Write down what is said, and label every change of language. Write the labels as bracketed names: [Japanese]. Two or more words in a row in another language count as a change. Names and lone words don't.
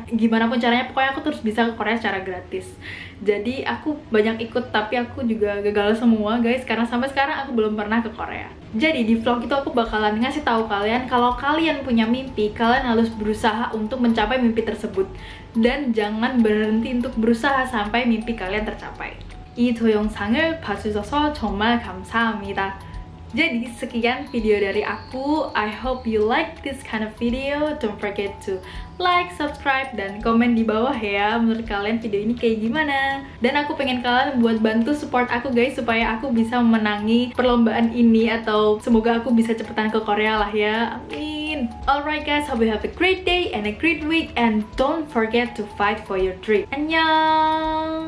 [Indonesian] Gimana pun caranya, pokoknya aku terus bisa ke Korea secara gratis. Jadi aku banyak ikut, tapi aku juga gagal semua guys, karena sampai sekarang aku belum pernah ke Korea. Jadi di vlog itu aku bakalan ngasih tahu kalian kalau kalian punya mimpi, kalian harus berusaha untuk mencapai mimpi tersebut. Dan jangan berhenti untuk berusaha sampai mimpi kalian tercapai. [Korean] 이 동영상을 봐주셔서 정말 감사합니다. [Indonesian] Jadi sekian video dari aku. [English] I hope you like this kind of video. Don't forget to like, [Indonesian] subscribe, dan komen di bawah ya, menurut kalian video ini kayak gimana. Dan aku pengen kalian buat bantu support aku guys, supaya aku bisa memenangi perlombaan ini, atau semoga aku bisa cepetan ke Korea lah ya, amin. [English] Alright guys, hope you have a great day and a great week, and don't forget to fight for your dream. [Korean] Annyeong.